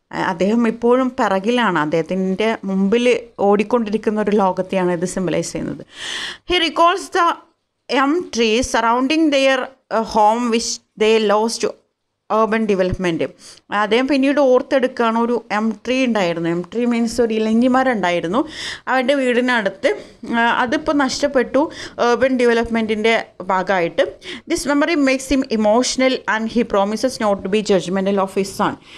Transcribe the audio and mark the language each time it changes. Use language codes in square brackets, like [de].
[ml] അദ്ദേഹം ഇപ്പോഴും പിറകിലാണ്, അദ്ദേഹത്തിൻ്റെ മുമ്പിൽ ഓടിക്കൊണ്ടിരിക്കുന്ന ഒരു ലോകത്തെയാണ് ഇത് സിംബലൈസ് ചെയ്യുന്നത്. [en] He recalls the trees surrounding their home which they lost to urban development. [ml] അദ്ദേഹം പിന്നീട് ഓർത്തെടുക്കുകയാണ്, ഒരു ട്രീ ഉണ്ടായിരുന്നു. ട്രീ മീൻസ് ഒരു ഇലഞ്ഞിമരം ഉണ്ടായിരുന്നു അവൻ്റെ വീടിനടുത്ത്, അതിപ്പോൾ നഷ്ടപ്പെട്ടു urban ഡെവലപ്മെൻറ്റിൻ്റെ ഭാഗമായിട്ട്. [en] This memory makes him emotional and he promises not to be judgemental of his son.